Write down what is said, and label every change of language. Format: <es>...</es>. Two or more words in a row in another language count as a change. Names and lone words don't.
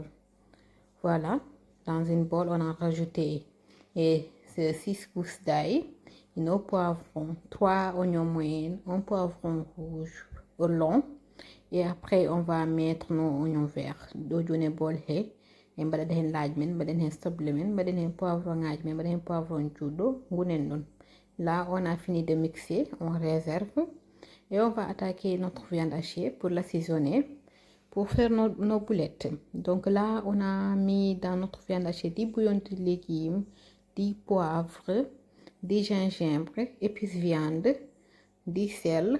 <fr>Voilà, dans une bol, on a rajouté 6 gousses d'ail, nos poivrons, 3 oignons moyens, un poivron rouge long. Et après, on va mettre nos oignons verts.</fr> <ff>Dojone bol he. Et mbaɗa hen laaj men, mbaɗa hen soble men, mbaɗa hen poivron ngaji men, mbaɗa hen poivron juɗɗo, ngunen ɗon.</ff> <fr>Là, on a fini de mixer, on réserve et on va attaquer notre viande hachée pour l'assaisonner, pour faire nos boulettes. Donc là, on a mis dans notre viande hachée du bouillon de légumes, du poivre, du gingembre, épices viande, du sel.</fr>